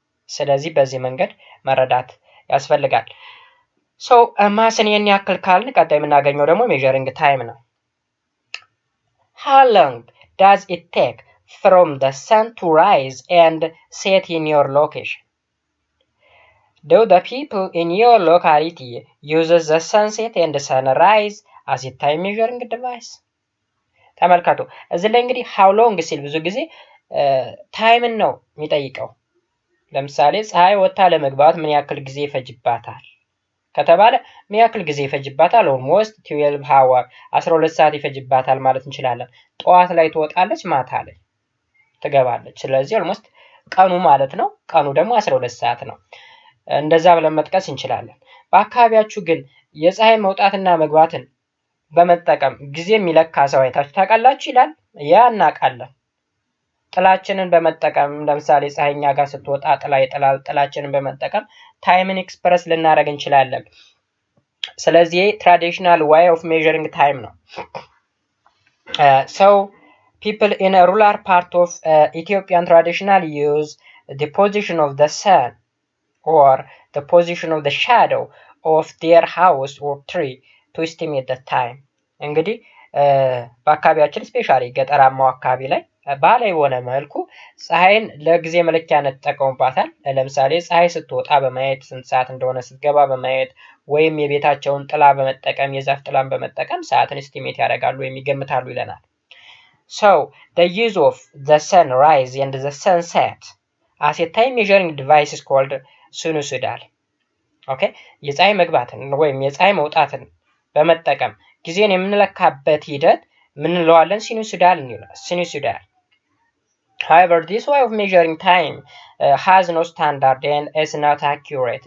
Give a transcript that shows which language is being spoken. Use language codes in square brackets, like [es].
[am] ስለዚህ በዚህ መንገድ መረዳት ያስፈልጋል። [en] so [am] ማስን የን ያክል ካልን ቀጣይ የምናገኘው ደግሞ [en] measuring time ነው። how long does it take from the sun to rise and set in your location? Do the people in your locality uses the sunset and sunrise as a time measuring device? [am] ተመልከቱ እዚህ ላይ እንግዲህ how long ሲል ብዙ ጊዜ ታይምን ነው የሚጠይቀው። ለምሳሌ ፀሐይ ወጣ ለመግባት ምን ያክል ጊዜ ይፈጅባታል ከተባለ ምን ያክል ጊዜ ይፈጅባታል? [en] almost 12 hour [am] 12 ሰዓት ይፈጅባታል ማለት እንችላለን። ጠዋት ላይ ትወጣለች፣ ማታ ላይ ትገባለች። ስለዚህ almost ቀኑ ማለት ነው። ቀኑ ደግሞ 12 ሰዓት ነው። እንደዛ ብለን መጥቀስ እንችላለን። በአካባቢያችሁ ግን የፀሐይ መውጣትና መግባትን በመጠቀም ጊዜ የሚለካ ሰው አይታችሁ ታውቃላችሁ ይላል? ያ እናውቃለን። ጥላችንን በመጠቀም ለምሳሌ ፀሐይኛ ጋር ስትወጣ ጥላ ይጥላል። ጥላችንን በመጠቀም ታይምን ኤክስፕረስ ልናደርግ እንችላለን። [en] ስለዚህ ትራዲሽናል way of measuring time ነው። so people in a rural part of Ethiopian traditionally use the position of the sun or the position of the shadow of their house or tree to estimate the time. [am] እንግዲህ በአካባቢያችን ስፔሻሊ ገጠራማው አካባቢ ላይ ባህላዊ የሆነ መልኩ ፀሐይን ለጊዜ መለኪያነት ተጠቀሙባታል። ለምሳሌ ፀሐይ ስትወጣ በማየት ስንት ሰዓት እንደሆነ ስትገባ በማየት ወይም የቤታቸውን ጥላ በመጠቀም የዛፍ ጥላን በመጠቀም ሰዓትን ኤስቲሜት ያደርጋሉ ወይም ይገምታሉ ይለናል። [en] so the use of the sunrise and the sunset as a time measuring device is called sinusoidal. [am] ኦኬ የፀሐይ መግባትን ወይም የፀሐይ መውጣትን በመጠቀም ጊዜን የምንለካበት ሂደት ምን እንለዋለን? [en] sinusoidal. however this way of measuring time has no standard and is not accurate.